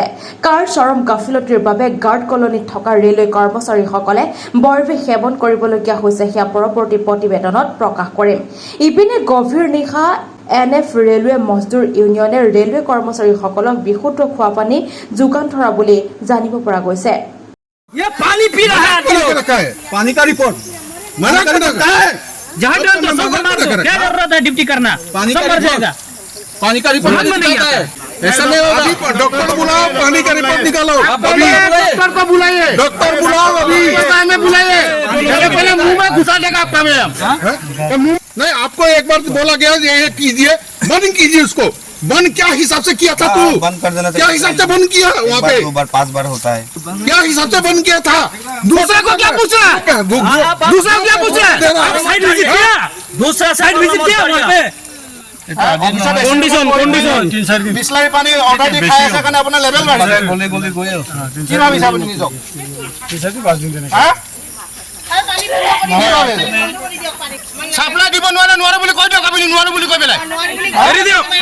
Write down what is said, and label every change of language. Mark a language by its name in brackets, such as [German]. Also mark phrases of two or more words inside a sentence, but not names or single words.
[Assamese] কাৰ চৰম গাফিলতিৰ বাবে গাৰ্ড কলনীত থকা ৰেলৱে কৰ্মচাৰীসকলে বৰবিষ সেৱন কৰিবলগীয়া হৈছে সেয়া পৰৱৰ্তী প্ৰতিবেদনত প্ৰকাশ কৰিম। ইপিনে গভীৰ নিশা NF ৰেলৱে মজদুৰ ইউনিয়নে ৰেলৱে কৰ্মচাৰীসকলক বিশুদ্ধ খোৱা পানী যোগান ধৰা বুলি জানিব পৰা গৈছে। [Hindi] जहाँ क्या जरूरत है ड्यूटी करना सब मर जाएगा। पानी का रिपोर्ट नहीं आता है, ऐसा नहीं होगा। डॉक्टर बुलाओ, पानी का रिपोर्ट निकालो। डॉक्टर को बुलाइए, डॉक्टर बुलाओ अभी में बुलाइए। पहले मुंह में घुसा देगा आपका नहीं, आपको एक बार बोला गया ये कीजिए, बंद कीजिए उसको। बंद क्या हिसाब से किया था तू? बंद कर देना। क्या हिसाब से बंद किया वहाँ पे? 2 बार 5 बार होता है। क्या हिसाब से बंद किया था? दूसरे को क्या पूछा? दूसरा क्या पूछा? [English] side visit [Hindi] किया, दूसरा [English] side visit [Hindi] किया वहाँ पे। [Assamese] কন্ডিশন বিসলারি পানী অর্ডার দি খাই আছে কাৰণে আপোনাৰ লেভেল বাঢ়িছে। গলি গৈ কি ভাবিছে আপুনি নিজক? হ্যাঁ সাপ্লাই দিব নোৱাৰে বুলি কৈ দিয়ক। আপুনি নোৱাৰো বুলি কৈ পেলাই এৰি দিয়ক।